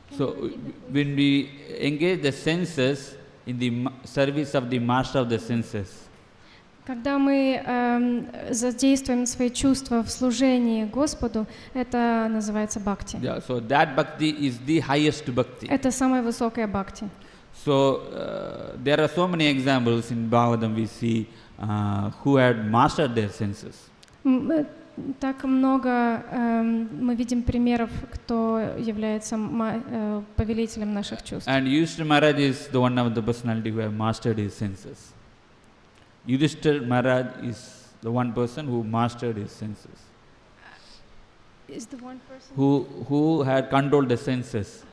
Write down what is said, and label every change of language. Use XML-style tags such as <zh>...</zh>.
<en>So when we engage the senses in the service of the master of the senses,</en> <ru>когда мы задействуем свои чувства в служении Господу, это называется бхакти.</ru> <en>Yeah, so that bhakti is the highest bhakti.</en> <ru>Это самая высокая бхакти.</ru> <en>So there are so many examples in Bhagavatam we see who had mastered their senses.</en> <ru>Так много мы видим примеров, кто является повелителем наших чувств.</ru> <en>And Yudhishthira Maharaj is the one of the personality who have mastered his senses. Yudhishthira Maharaj is the one person who mastered his senses. Is the one person who had controlled the senses.</en>